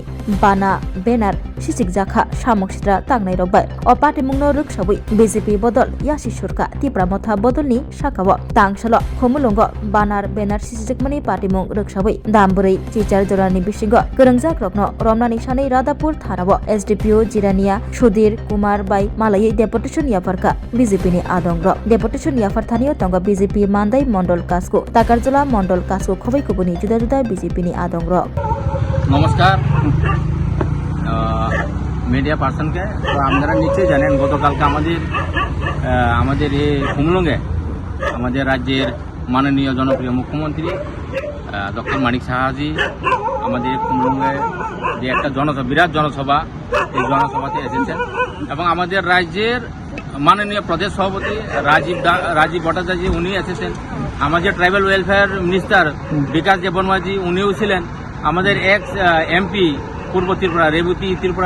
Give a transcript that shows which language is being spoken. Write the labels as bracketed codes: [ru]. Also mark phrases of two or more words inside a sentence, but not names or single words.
[trp] बाना बेनार सिचिक जाखा सामक सित्रा तांनाय रबाय अ पार्टीमुंनो रक्साबै बीजेपी बदल यासि सुरका त्रिपुरा मथा बदलनि साखाव तांसल खुमुलुंग बानार बेनार सिचिकमानि पार्टीमुं रक्साबै दामबुरै चिचार जरानि बिसिंग गोरोंजाक रत्न रमनानि सानै रादापुर थानाव एसडीपीओ जिरानिया सुधीर कुमार बाई मालायै डेपुटेशन याफारका बीजेपीनि आदंग डेपुटेशन याफारथानियो तंग बीजेपी मान्दाय मंडल कासको ताकारजला मंडल कासको खबै कुबुनि जुदा जुदा बीजेपीनि आदंग [bn] नमस्कार [en] media personke [bn] তো আপনারা নিশ্চয়ই জানেন গতকালকে আমাদের এই খুমলুঙ্গে আমাদের রাজ্যের মাননীয় জনপ্রিয় মুখ্যমন্ত্রী ডক্টর মানিক সাহাজি আমাদের খুমলুঙ্গে যে একটা বিরাট জনসভা এই জনসভাতে এসেছেন এবং আমাদের রাজ্যের মাননীয় প্রদেশ সভাপতি রাজীব ভট্টাচার্য উনি এসেছেন আমাদের [en] tribal welfare minister [bn] বিকাশ দেববর্মাজি উনিও ছিলেন আমাদের [en] ex MP [bn] পূর্ব ত্রিপুরা রেবতী ত্রিপুরা